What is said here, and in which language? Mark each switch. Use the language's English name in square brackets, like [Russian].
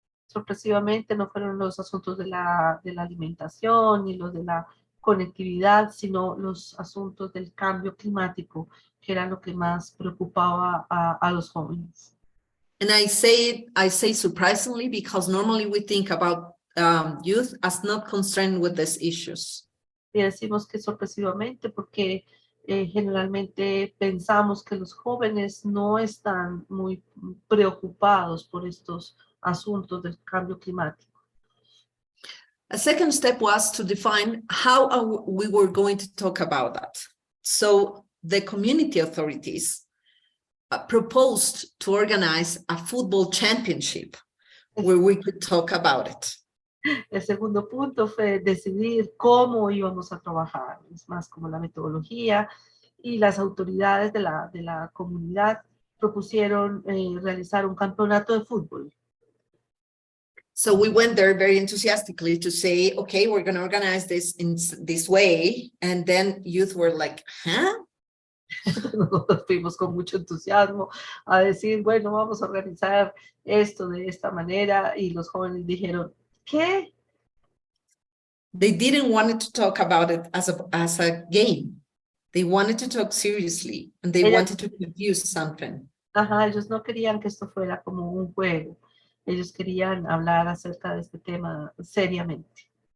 [Spanish] Sorpresivamente no fueron los asuntos de la alimentación ni los de la conectividad, sino los asuntos del cambio climático, que era lo que más preocupaba a los jóvenes. [English] And I say surprisingly because normally we think about youth as not concerned with these issues. [Spanish] Y decimos que sorpresivamente porque generalmente pensamos que los jóvenes no están muy preocupados por estos asuntos del cambio climático. [English] A second step was to define how we were going to talk about that. So the community authorities proposed to organize a football championship where we could talk about it. [Spanish] El segundo punto fue decidir cómo íbamos a trabajar, es más como la metodología, y las autoridades de la comunidad propusieron realizar un campeonato de fútbol. [English] So we went there very enthusiastically to say, okay, we're going to organize this in this way. And then youth were like, huh? [Spanish] Nosotros fuimos con mucho entusiasmo a decir, bueno, vamos a organizar esto de esta manera, y los jóvenes dijeron, ¿qué? [English] They didn't want to talk about it as a game. They wanted to talk seriously, and they wanted to produce something. [Spanish] Ajá, ellos no querían que esto fuera como un juego. Ellos querían hablar acerca de este tema seriamente.